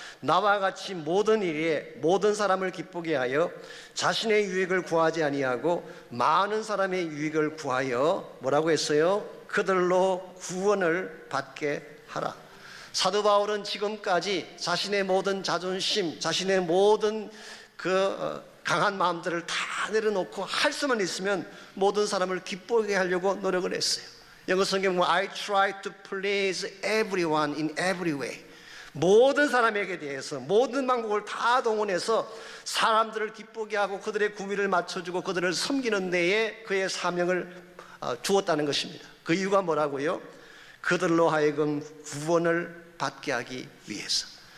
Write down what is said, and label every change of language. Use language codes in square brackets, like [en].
[ko] 나와 같이 모든 일에 모든 사람을 기쁘게 하여 자신의 유익을 구하지 아니하고 많은 사람의 유익을 구하여 뭐라고 했어요? 그들로 구원을 받게 하라. 사도 바울은 지금까지 자신의 모든 자존심, 자신의 모든 강한 마음들을 다 내려놓고 할 수만 있으면 모든 사람을 기쁘게 하려고 노력을 했어요. 영어 성경 보면 [en] I try to please everyone in every way. [ko] 모든 사람에게 대해서 모든 방법을 다 동원해서 사람들을 기쁘게 하고 그들의 구미를 맞춰주고 그들을 섬기는 데에 그의 사명을 주었다는 것입니다. 그 이유가 뭐라고요? 그들로 하여금 구원을 받게 하기 위해서.